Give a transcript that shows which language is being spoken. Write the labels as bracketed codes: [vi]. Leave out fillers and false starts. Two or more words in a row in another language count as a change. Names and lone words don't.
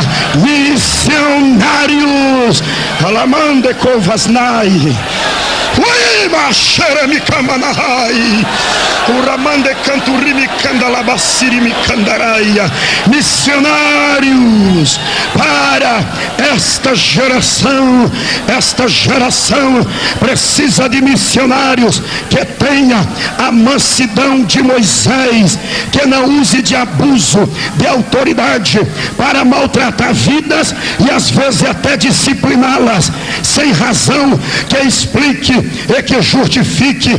[pt] Missionários, alamande covasnai, uima xeremi camanahai, uramande canturimi candalabacirimi candaraia. Missionários para esta geração. Esta geração precisa de missionários que tenha a mansidão de Moisés, que não use de abuso de autoridade para maltratar vidas e às vezes até discipliná-las sem razão, que explique e que justifique.